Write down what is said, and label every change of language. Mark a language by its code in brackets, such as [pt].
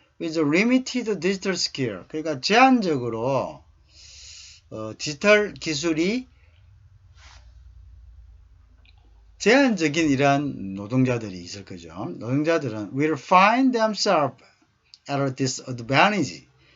[en] with limited digital skill. [ko] 그러니까 제한적으로 디지털 기술이 제한적인 이러한 노동자들이 있을 거죠. 노동자들은 [en] will find themselves at a disadvantage.